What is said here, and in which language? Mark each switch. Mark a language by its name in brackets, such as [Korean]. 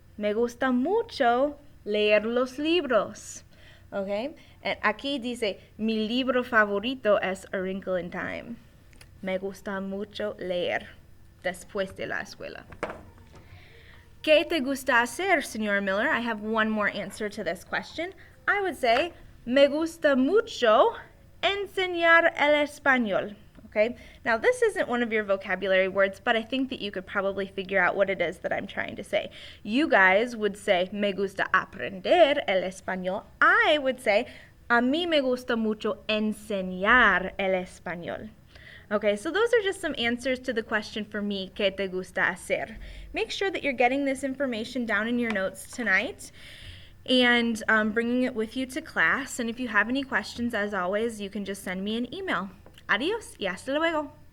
[Spanish] Me gusta mucho leer los libros. Okay? And aquí dice, mi libro favorito es A Wrinkle in Time. Me gusta mucho leer después de la escuela. ¿Qué te gusta hacer, Señor Miller? [English] I have one more answer to this question. I would say, [Spanish] me gusta mucho enseñar el español. [English] Okay? Now, this isn't one of your vocabulary words, but I think that you could probably figure out what it is that I'm trying to say. You guys would say, [Spanish] me gusta aprender el español. [English] I would say, [Spanish] a mí me gusta mucho enseñar el español. [English] Okay, so those are just some answers to the question for me, [Spanish] ¿qué te gusta hacer? [English] Make sure that you're getting this information down in your notes tonight and bringing it with you to class. And if you have any questions, as always, you can just send me an email. [Spanish] Adios y hasta luego.